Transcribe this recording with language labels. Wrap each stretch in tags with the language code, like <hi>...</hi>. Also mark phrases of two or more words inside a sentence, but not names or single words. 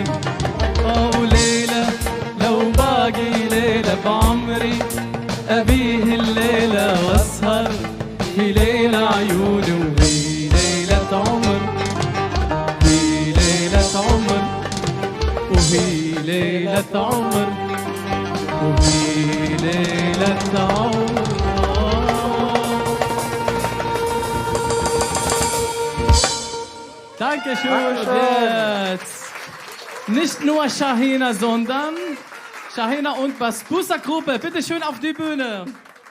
<ar>وليلة لو باقي ليلة بعمري أبيه الليلة وأسهر في ليلة عيوني، وهي ليلة عمر، هي ليلة عمر، وهي ليلة عمر، وهي ليلة عمر.</ar> <de>Dankeschön. Jetzt nicht nur Shahina, sondern Shahina und Basbusa Gruppe. Bitte schön auf die Bühne.</de>